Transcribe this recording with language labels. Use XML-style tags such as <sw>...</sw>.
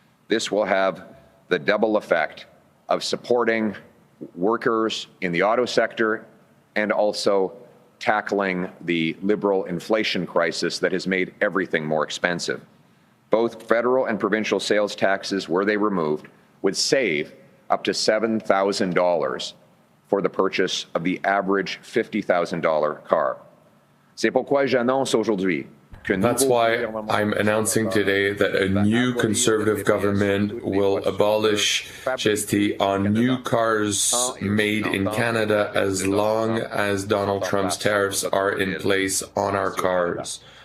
<en>This will have the double effect of supporting workers in the auto sector and also tackling the Liberal inflation crisis that has made everything more expensive. Both federal and provincial sales taxes, were they removed, would save up to $7,000 for the purchase of the average $50,000 car.</en> <fr>C'est pourquoi j'annonce aujourd'hui.</fr> <en>That's why I'm announcing today that a new Conservative government will abolish GST on new cars made in Canada as long as Donald Trump's tariffs are in place on our cars.</en>